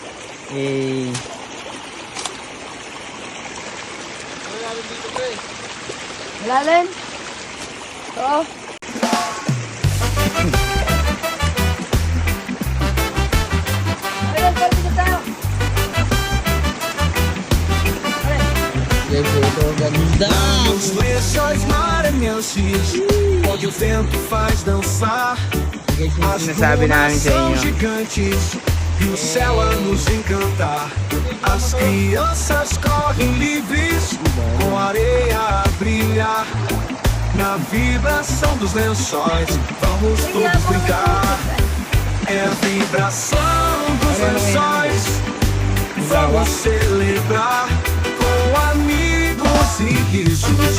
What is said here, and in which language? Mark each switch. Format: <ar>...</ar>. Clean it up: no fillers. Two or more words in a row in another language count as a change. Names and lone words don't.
<tl>Malalim? Oo. Ayun, pwede dito tayo. Guys, ito ganda.</tl> <pt>Os lençóis maranhenses, onde o vento faz dançar.</pt> <tl>Guys, yung</tl> <pt>As</pt> <tl>sinasabi namin</tl> <pt>dunas</pt> <tl>sa</tl> <pt>são</pt> <tl>inyo.</tl> <pt>gigantes e o céu a nos encantar. As crianças correm livres com a areia a brilhar. Na vibração dos lençóis, vamos todos brincar. É a vibração dos lençóis, vamos celebrar com amigos e risos.</pt>